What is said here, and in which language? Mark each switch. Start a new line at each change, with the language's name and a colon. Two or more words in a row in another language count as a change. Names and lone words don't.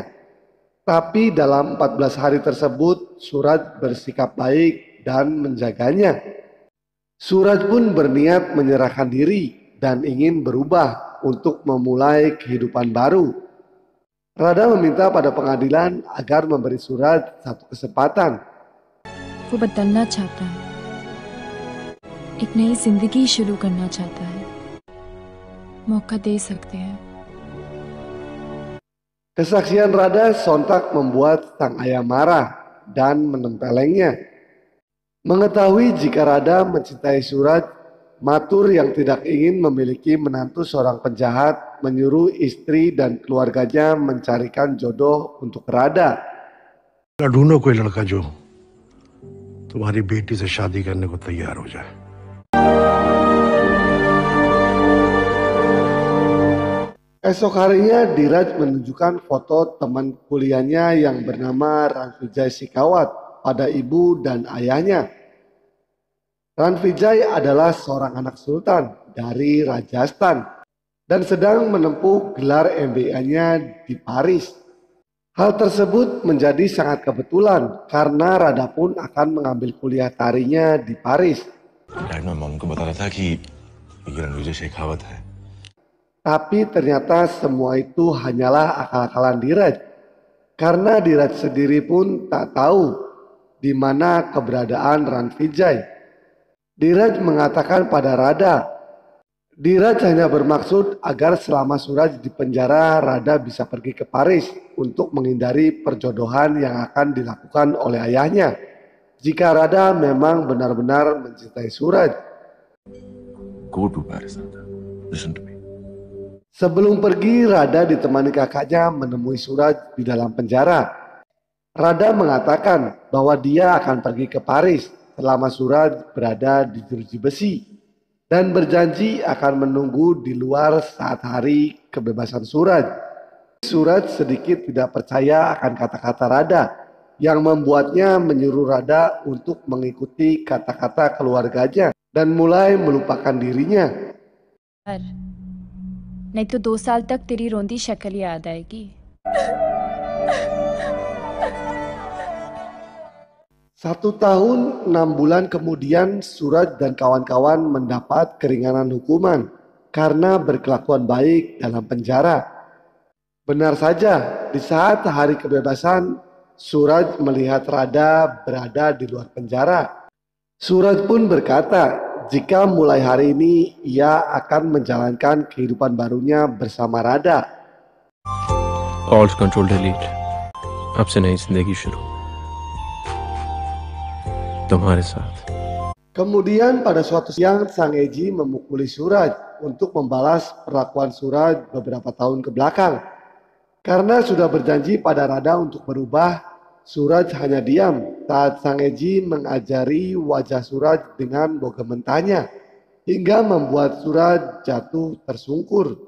Indonesian: Tapi dalam 14 hari tersebut Suraj bersikap baik dan menjaganya. Suraj pun berniat menyerahkan diri dan ingin berubah untuk memulai kehidupan baru. Radha meminta pada pengadilan agar memberi Suraj satu kesempatan.
Hindi: वो बदलना चाहता है, एक नई जिंदगी शुरू करना चाहता है, मौका दे सकते हैं।
Indonesian: Kesaksian Radha sontak membuat sang ayah marah dan menempelengnya. Mengetahui jika Radha mencintai Suraj, Mathur yang tidak ingin memiliki menantu seorang penjahat menyuruh istri dan keluarganya mencarikan jodoh untuk Radha.
Hindi: ढूंढो कोई लड़का जो तुम्हारी बेटी से शादी करने को तैयार हो जाए।
Indonesian: Esok harinya Diraj menunjukkan foto teman kuliahnya yang bernama Ranvijay Shekhawat pada ibu dan ayahnya. Ranvijay adalah seorang anak sultan dari Rajasthan dan sedang menempuh gelar MBA-nya di Paris. Hal tersebut menjadi sangat kebetulan karena Radha pun akan mengambil kuliah tarinya di Paris.
Hindi: डैड मैं मॉम को बता रहा था कि ये रणविजय शेखावत है।
Indonesian: Tapi ternyata semua itu hanyalah akal-akalan Diraj. Karena Diraj sendiri pun tak tahu di mana keberadaan Ranvijay. Diraj mengatakan pada Radha, Diraj hanya bermaksud agar selama Suraj di penjara, Radha bisa pergi ke Paris untuk menghindari perjodohan yang akan dilakukan oleh ayahnya. Jika Radha memang benar-benar mencintai Suraj.
English: Go to Paris. Listen to me.
Indonesian: Sebelum pergi, Radha ditemani kakaknya menemui Suraj di dalam penjara. Radha mengatakan bahwa dia akan pergi ke Paris selama Suraj berada di jeruji besi dan berjanji akan menunggu di luar saat hari kebebasan Suraj. Suraj sedikit tidak percaya akan kata-kata Radha yang membuatnya menyuruh Radha untuk mengikuti kata-kata keluarganya dan mulai melupakan dirinya.
Hindi: नहीं तो 2 साल तक तेरी रोंदी शक्ल याद आएगी।
Indonesian: 1 tahun 6 bulan kemudian Suraj dan kawan-kawan mendapat keringanan hukuman karena berkelakuan baik dalam penjara. Benar saja, di saat hari kebebasan Suraj melihat Radha berada di luar penjara. Suraj pun berkata jika mulai hari ini ia akan menjalankan kehidupan barunya bersama Radha.
English: Alt control delete.
Hindi: अब से नई जिंदगी शुरू तुम्हारे साथ.
Indonesian: Kemudian pada suatu siang Sang Eji memukuli Suraj untuk membalas perlakuan Suraj beberapa tahun ke belakang. Karena sudah berjanji pada Radha untuk berubah, Suraj hanya diam saat Sang Eji mengajari wajah Suraj dengan boga mentahnya hingga membuat Suraj jatuh tersungkur.